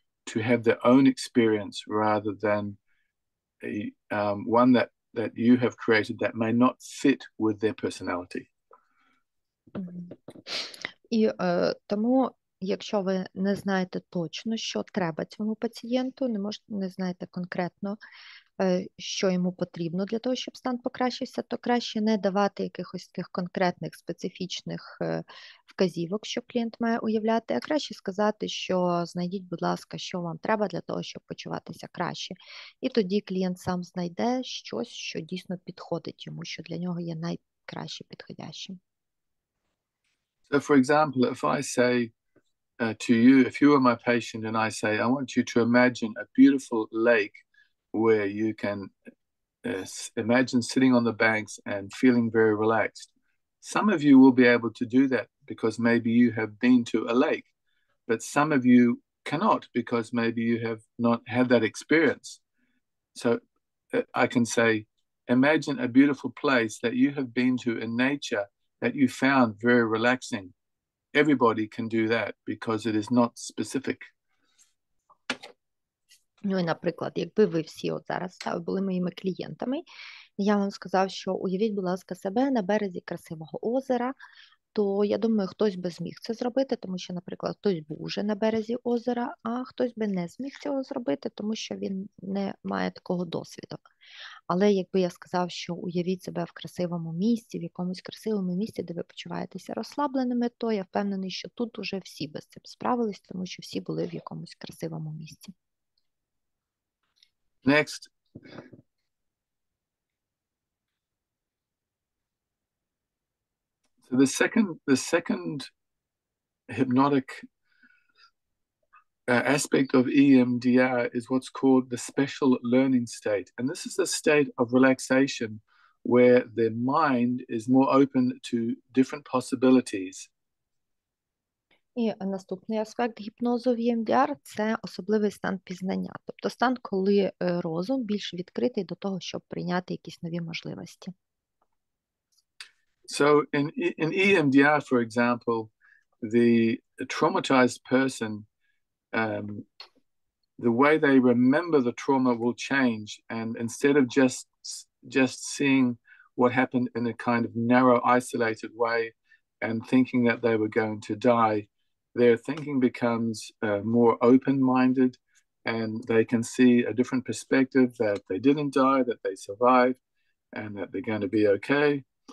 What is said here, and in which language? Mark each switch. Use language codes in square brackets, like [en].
[en] to have their own experience rather than one that you have created that may not fit with their personality. [uk] І тому, якщо ви не знаєте точно, що треба цьому пацієнту, не знаєте конкретно, що йому потрібно для того, щоб стан покращився, то краще не давати якихось тих конкретних специфічних вказівок, що клієнт має уявляти, а краще сказати, що знайдіть, будь ласка, що вам треба для того, щоб почуватися краще. І тоді клієнт сам знайде щось, що дійсно підходить йому, що для нього є найкраще підходящим. [en] So, for example, if I say to you, if you are my patient and I say, I want you to imagine a beautiful lake where you can imagine sitting on the banks and feeling very relaxed. Some of you will be able to do that because maybe you have been to a lake, but some of you cannot because maybe you have not had that experience. So I can say, imagine a beautiful place that you have been to in nature that you found very relaxing. Everybody can do that because it is not specific. [uk] Ну і, наприклад, якби ви всі от зараз були моїми клієнтами, я вам сказав, що уявіть, будь ласка, себе на березі красивого озера, то я думаю, хтось би зміг це зробити, тому що, наприклад, хтось був уже на березі озера, а хтось би не зміг цього зробити, тому що він не має такого досвіду. Але якби я сказав, що уявіть себе в красивому місці, в якомусь красивому місці, де ви почуваєтеся розслабленими, то я впевнений, що тут уже всі би з цим справились, тому що всі були в якомусь красивому місці. [en] Next. So the second hypnotic aspect of EMDR is what's called the special learning state. And this is a state of relaxation where the mind is more open to different possibilities. [uk] І наступний аспект гіпнозу в EMDR – це особливий стан пізнання. Тобто стан, коли розум більш відкритий до того, щоб прийняти якісь нові можливості. [en] So in EMDR, for example, the traumatized person, the way they remember the trauma will change. And instead of just seeing what happened in a kind of narrow, isolated way and thinking that they were going to die, their thinking becomes more open-minded, and they can see a different perspective that they didn't die, that they survived, and that they're going to be okay.